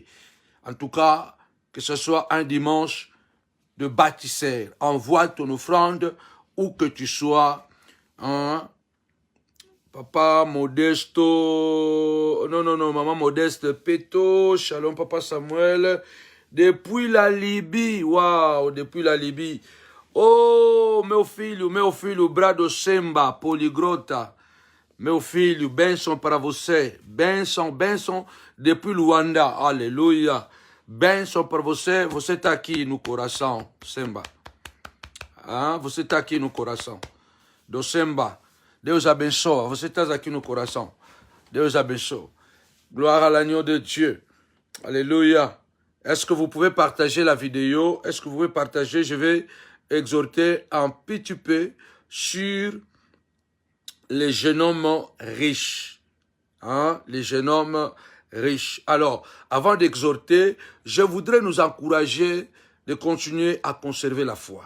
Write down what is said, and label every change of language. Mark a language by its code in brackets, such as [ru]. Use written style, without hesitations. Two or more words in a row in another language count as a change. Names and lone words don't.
[fr] En tout cas, que ce soit un dimanche de bâtisseur. Envoie ton offrande où que tu sois. Papa Modesto, non, maman Modeste Peto, shalom Papa Samuel, depuis la Libye, waouh, depuis la Libye. [pt] Oh, meu filho, Brado Semba, poligrota, meu filho, benção para você, benção, depuis Luanda, aleluia, benção para você, você está aqui no coração, Semba, você está aqui no coração, do Semba. Deus abençoe. Você está aqui no coração. Deus abençoe. [fr] Gloire à l'agneau de Dieu. Alléluia. Est-ce que vous pouvez partager la vidéo? Est-ce que vous pouvez partager? Je vais exhorter un petit peu sur les jeunes hommes riches. Les jeunes hommes riches. Alors, avant d'exhorter, je voudrais nous encourager de continuer à conserver la foi.